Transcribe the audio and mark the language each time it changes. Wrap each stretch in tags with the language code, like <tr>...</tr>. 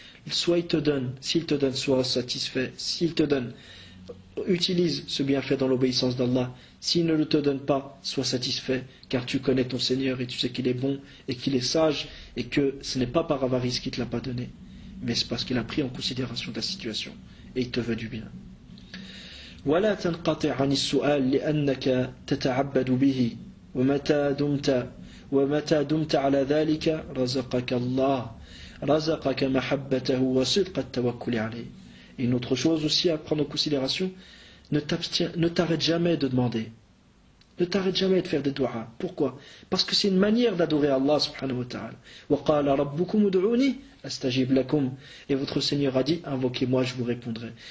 <fr>Soit il te donne, s'il te donne, sois satisfait. S'il te donne, utilise ce bienfait dans l'obéissance d'Allah. S'il ne le te donne pas, sois satisfait, car tu connais ton Seigneur et tu sais qu'il est bon et qu'il est sage et que ce n'est pas par avarice qu'il ne te l'a pas donné, mais c'est parce qu'il a pris en considération ta situation et il te veut du bien.</fr> <ar>ولا تنقطع عن السؤال لأنك تتعبد به ومتى دمت على ذلك رزقك الله رزقك محبته وصدق التوكل عليه.</ar> <fr>Et une autre chose aussi à prendre en considération, ne t'arrête jamais de demander. Ne t'arrête jamais de faire des du'as. Pourquoi? Parce que c'est une manière d'adorer Allah subhanahu wa ta'ala.</fr> <ar>وَقَالَ رَبُّكُمُ ud'uni astajib lakum.</ar> <fr>Et votre Seigneur a dit, invoquez-moi, je vous répondrai.</fr>